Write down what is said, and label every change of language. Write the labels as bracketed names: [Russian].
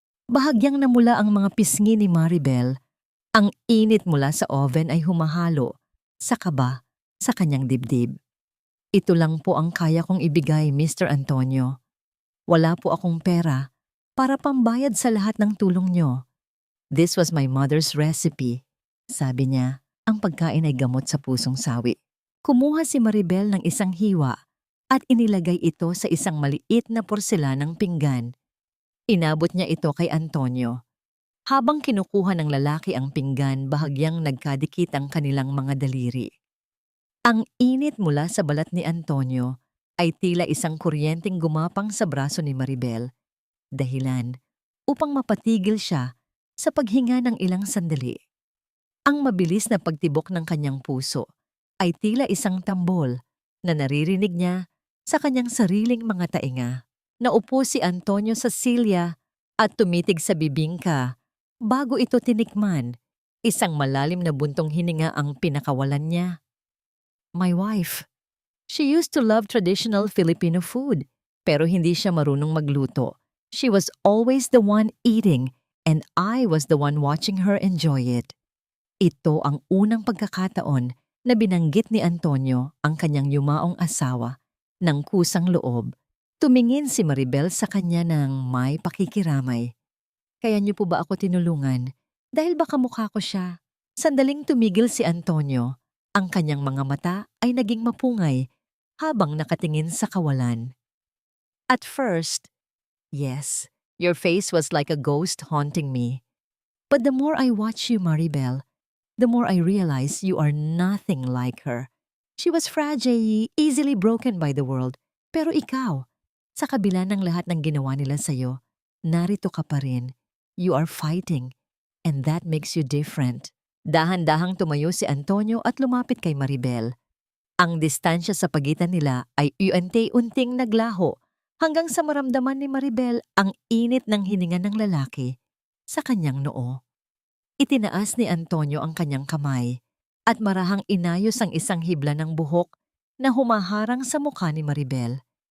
[Filipino] Bahagyang namula ang mga pisngi ni Maribel. Ang init mula sa oven ay humahalo sa kaba sa kanyang dibdib. "Ito lang po ang kaya kong ibigay, Mr. Antonio. Wala po akong pera para pambayad sa lahat ng tulong nyo. [English] This was my mother's recipe." [Filipino] Sabi niya, ang pagkain ay gamot sa pusong sawi. Kumuha si Maribel ng isang hiwa at inilagay ito sa isang maliit na porselanang pinggan. Inabot niya ito kay Antonio. Habang kinukuha ng lalaki ang pinggan, bahagyang nagkadikit ang kanilang mga daliri. Ang init mula sa balat ni Antonio ay tila isang kuryenteng gumapang sa braso ni Maribel, dahilan upang mapatigil siya sa paghinga ng ilang sandali. Ang mabilis na pagtibok ng kanyang puso ay tila isang tambol na naririnig niya sa kanyang sariling mga tainga. Naupo si Antonio sa silya at tumitig sa bibingka bago ito tinikman. Isang malalim na buntong hininga ang pinakawalan niya. [English] "My wife. She used to love traditional Filipino food, [Filipino] pero hindi siya marunong magluto. [English] She was always the one eating and I was the one watching her enjoy it." [Filipino] Ito ang unang pagkakataon na binanggit ni Antonio ang kanyang yumaong asawa ng kusang loob. Tumingin si Maribel sa kanya ng may pakikiramay. "Kaya niyo po ba ako tinulungan? Dahil baka mukha ko siya." Sandaling tumigil si Antonio. Ang kanyang mga mata ay naging mapungay habang nakatingin sa kawalan. [English] "At first, yes, your face was like a ghost haunting me. But the more I watch you, Maribel, the more I realize you are nothing like her. She was fragile, easily broken by the world. [Filipino] Pero ikaw, sa kabila ng lahat ng ginawa nila sa'yo, narito ka pa rin. [English] You are fighting, and that makes you different." [Filipino] Dahan-dahang tumayo si Antonio at lumapit kay Maribel. Ang distansya sa pagitan nila ay unti-unting naglaho hanggang sa maramdaman ni Maribel ang init ng hininga ng lalaki sa kanyang noo. Itinaas ni Antonio ang kanyang kamay. at marahang inayos ang isang hibla ng buhok na humaharang sa mukha ni Maribel.